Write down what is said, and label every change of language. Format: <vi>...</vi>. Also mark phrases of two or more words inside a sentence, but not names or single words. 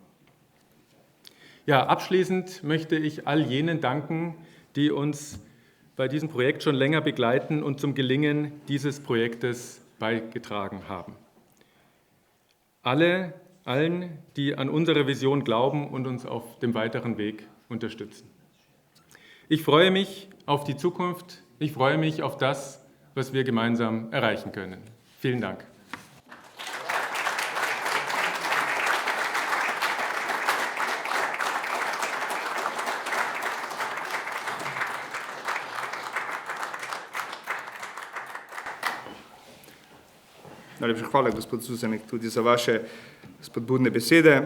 <de>Ja, abschließend möchte ich all jenen danken, die uns bei diesem Projekt schon länger begleiten und zum Gelingen dieses Projektes beigetragen haben. Allen, die an unsere Vision glauben und uns auf dem weiteren Weg unterstützen. Ich freue mich auf die Zukunft, ich freue mich auf das, was wir gemeinsam erreichen können. Vielen Dank.</de> <sl>Najlepša hvala, gospod Susanek, tudi za vaše spodbudne besede.</sl>